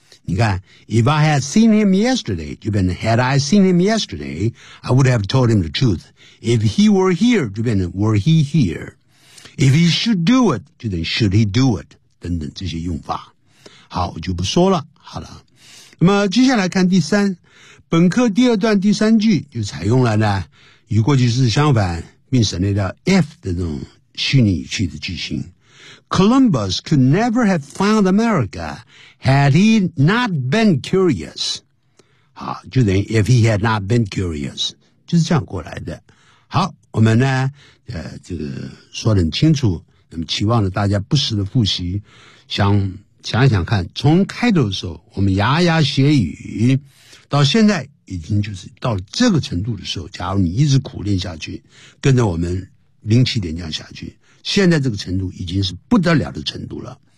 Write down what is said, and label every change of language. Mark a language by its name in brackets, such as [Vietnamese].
[Chinese] 你看 [English] if I had seen him yesterday [Chinese] 就变成 [English] had I seen him yesterday I would have told him the truth， if he were here 就变成 were he here， if he should do it 就变成 should he do it [Chinese] 等等这些用法。好，我就不说了。好了，那么接下来看第三，本课第二段第三句就采用了呢与过去式相反并省略掉 if 的这种虚拟语气的句型。 [English] Columbus could never have found America had he not been curious. [Chinese] 好，就等于 [English] if he had not been curious， [Chinese] 就是这样过来的。好，我们呢，这个说得很清楚，那么期望着大家不时的复习，想一想看，从开头的时候我们牙牙学语，到现在已经就是到了这个程度的时候，假如你一直苦练下去，跟着我们07点这样下去，现在这个程度已经是不得了的程度了。